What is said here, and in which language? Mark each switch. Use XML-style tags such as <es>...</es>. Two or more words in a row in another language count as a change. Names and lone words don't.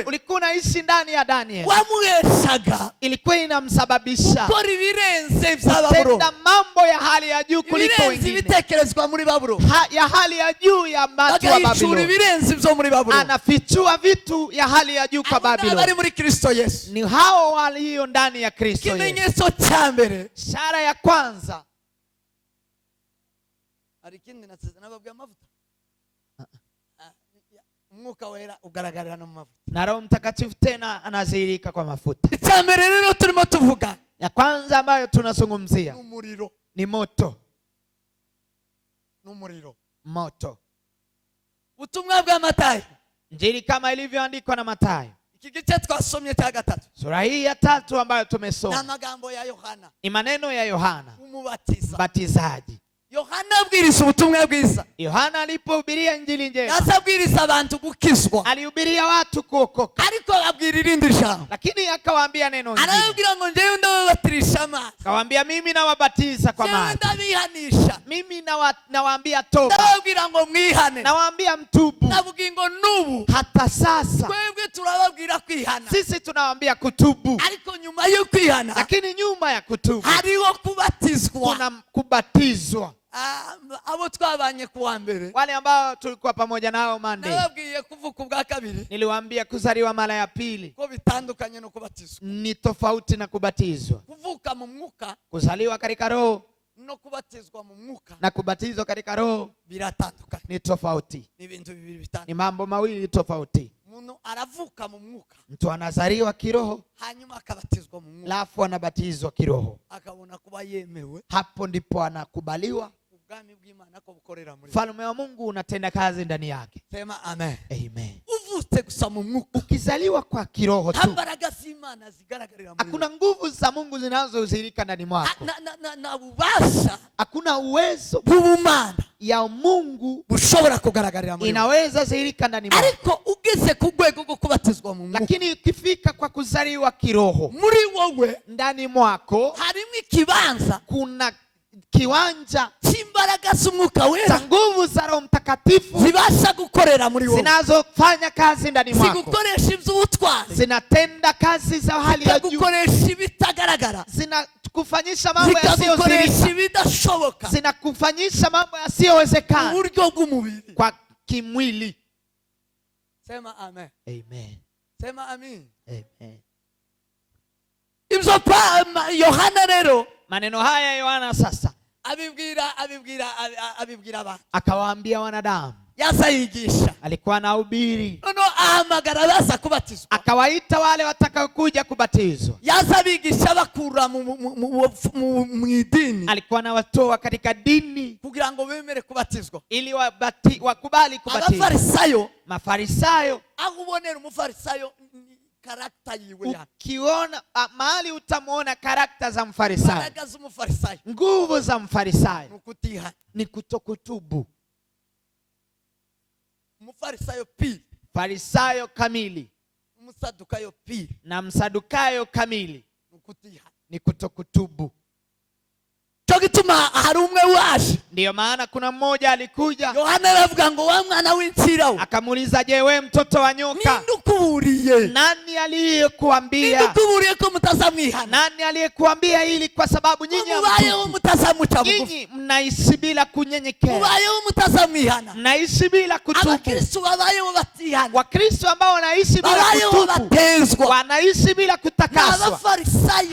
<sw>ulikuwa unaishi ndani ya Daniel,</sw> <rw>wamuheshaga,</rw> <sw>ilikuwa inamsababisha</sw> <rw>gukora ibirenze vya Babuloni,</rw> <sw>kutenda mambo ya hali ya juu kuliko wengine,</sw> <rw>ibitekerezwa muri Babuloni,</rw> <sw>ya hali ya juu ya watu wa Babuloni,</sw> <rw>ibirenze vyo muri Babuloni,</rw> <sw>anafichua vitu ya hali ya juu kwa Babuloni.</sw> <rw>Bari muri Kristo Yesu,</rw> <sw>ni hao walio ndani ya Kristo Yesu.</sw> <rw>Kimenyetso cha mbere,</rw> <sw>ishara ya kwanza,</sw> <rw>arikindi nababwiye amavuta, umwuka wera ugaragarira no mu mavuta,</rw> <sw>na Roho Mtakatifu tena anadhihirika kwa mafuta.</sw> <rw>Icya mbere rero turimo tuvuga,</rw> <sw>Ya kwanza ambayo tunazungumzia</sw> <rw>n'umuriro.</rw> <sw>ni moto.</sw> <rw>N'umuriro.</rw> <sw>Moto.</sw> <rw>Ubutumwa bwa Matayo,</rw> <sw>Injili kama ilivyoandikwa na Mathayo,</sw> <rw>iki gice twasomye cya gatatu,</rw> <sw>sura hii ya 3 ambayo ni tumesoma</sw> <rw>amagambo ya Yohana</rw> <sw>ni maneno ya Yohana</sw> <rw>umubatiza.</rw> <sw>mbatizaji.</sw> <rw>Yohana abwiriza ubutumwa bwiza,</rw> <sw>Yohana alipohubiria injili njema,</sw> <rw>yasabwiriza abantu gukizwa,</rw> <sw>alihubiria watu kuokoka,</sw> <rw>ariko ababwira irindi jambo.</rw> <sw>lakini akawaambia neno lingine.</sw> <rw>Arababwira ngo njyewe ndababatirisha amazi,</rw> <sw>Akawaambia mimi nawabatiza kwa</sw> <rw>njyewe</rw> <sw>maji,</sw> <rw>ndabihanisha,</rw> <sw>mimi nawaambia toba,</sw> <rw>ndababwira ngo mwihane,</rw> <sw>nawaambia mtubu.</sw> <rw>navuga ngo nubu</rw> <sw>Hata sasa</sw> <rw>twebwe turababwira kwihana,</rw> <sw>sisi tunawaambia kutubu,</sw> <rw>ariko nyuma yo kwihana</rw> <sw>lakini nyuma ya kutubu</sw> <rw>hariho kubatizwa.</rw> <sw>kuna kubatizwa.</sw> <rw>Abo twabanye kuwa mbere,</rw> <sw>Wale ambao tulikuwa pamoja nao Monday,</sw> <rw>nababwiye kuvuka ubwa kabiri</rw> <sw>niliwaambia kuzaliwa mara ya pili</sw> <rw>ko bitandukanye no kubatizwa.</rw> <sw>ni tofauti na kubatizwa.</sw> <rw>Kuvuka mu mwuka</rw> <sw>Kuzaliwa katika roho</sw> <rw>no kubatizwa mu mwuka</rw> <sw>na kubatizwa katika roho</sw> <rw>biratandukanye,</rw> <sw>ni tofauti,</sw> <rw>ni ibintu bibiri bitandukanye.</rw> <sw>ni mambo mawili tofauti.</sw> <rw>Umuntu aravuka mu mwuka,</rw> <sw>Mtu anazaliwa kiroho</sw> <rw>hanyuma akabatizwa mu mwuka,</rw> <sw>alafu anabatizwa kiroho.</sw> <rw>akabona kuba yemewe,</rw> <sw>Hapo ndipo anakubaliwa,</sw> <rw>ubwami bw'Imana ko bukorera muri.</rw> <sw>ufalme wa Mungu unatenda kazi ndani yake. Sema amen. Amen.</sw> <rw>Uvutse gusa mu mwuka,</rw> <sw>Ukizaliwa kwa kiroho tu,</sw> <rw>imbaraga z'Imana zigaragarira muri</rw> <sw>hakuna nguvu za Mungu zinazozihirika ndani mwako.</sw> <rw>na bubasha</rw> <sw>Hakuna uwezo</sw> <rw>bw'ubumana</rw> <sw>ya Mungu</sw> <rw>bushobora kugaragarira muri.</rw> <sw>inaweza zihirika ndani mwako.</sw> <rw>Ariko ugeze ku rwego rwo kubatizwa mu mwuka,</rw> <sw>Lakini ukifika kwa kuzaliwa kiroho,</sw> <rw>muri wowe</rw> <sw>ndani mwako</sw> <rw>harimo ikibanza</rw> <sw>kuna kiwanja</sw> <rw>cy'imbaraga z'umwuka</rw> <sw>za</sw> <rw>wera</rw> <sw>nguvu za Roho Mtakatifu</sw> <rw>zibasha gukorera muri wowe,</rw> <sw>zinazofanya kazi ndani mwako,</sw> <rw>zigukoresha iby'ubutwari,</rw> <sw>zinatenda kazi za hali ya juu,</sw> <rw>zikagukoresha ibitagaragara,</rw> <sw>zinakufanyisha mambo</sw> <rw>zikagukoresha</rw> <sw>yasiyozirika,</sw> <rw>ibidashoboka</rw> <sw>zinakufanyisha mambo</sw> <rw>mu</rw> <sw>yasiyowezekana</sw> <rw>buryo bw'umubiri.</rw> <sw>kwa kimwili. Sema amen. Amen. Sema amen. Amen.</sw> <rw>Ibyo Yohana rero</rw> <sw>Maneno haya Yohana sasa</sw> <rw>abibwira abantu,</rw> <sw>akawaambia wanadamu,</sw> <rw>yaza yigisha,</rw> <sw>alikuwa anahubiri,</sw> <rw>noneho ahamagara baza kubatizwa,</rw> <sw>akawaita wale watakaokuja kubatizwa.</sw> <rw>yaza bigisha bakura mu idini,</rw> <sw>Alikuwa anawatoa katika dini</sw> <rw>kugira ngo bemere kubatizwa.</rw> <sw>ili wakubali kubatizwa.</sw> <rw>Abafarisayo,</rw> <sw>Mafarisayo,</sw> <rw>aho ubonera umufarisayo karakta yiwe,</rw> <sw>ukiona mahali utamuona karakta za mfarisayo,</sw> <rw>imbaraga z'umufarisayo,</rw> <sw>nguvu za mfarisayo</sw> <rw>nukutiha.</rw> <sw>ni kutokutubu.</sw> <rw>Umufarisayo pili,</rw> <sw>Farisayo kamili</sw> <rw>umusadukayo pili,</rw> <sw>na msadukayo kamili</sw> <rw>nukutiha.</rw> <sw>ni kutokutubu.</sw> <rw>Cyo gituma hari umwe waje,</rw> <sw>Ndiyo maana kuna mmoja alikuja</sw> <rw>Yohana aravuga ngo wa mwana w'insirawo,</rw> <sw>akamuuliza, je, we mtoto wa nyoka,</sw> <rw>ninde ukuburiye?</rw> <sw>nani aliyekuambia?</sw> <rw>Ninde ukuburiye ko mutazamwihana?</rw> <sw>Nani aliyekuambia ili kwa sababu nyinyi</sw> <rw>Mubayeho</rw> <sw>hamtubu?</sw> <rw>mutazamuca bugufi,</rw> <sw>Nyinyi mnaishi bila kunyenyekea,</sw> <rw>mubayeho mutazamwihana.</rw> <sw>mnaishi bila kutubu.</sw> <rw>Abakristo babayeho batihana,</rw> <sw>Wakristo ambao wanaishi bila</sw> <rw>babayeho</rw> <sw>kutubu,</sw> <rw>batezwa,</rw> <sw>wanaishi bila kutakaswa,</sw> <rw>n'abafarisayo,</rw>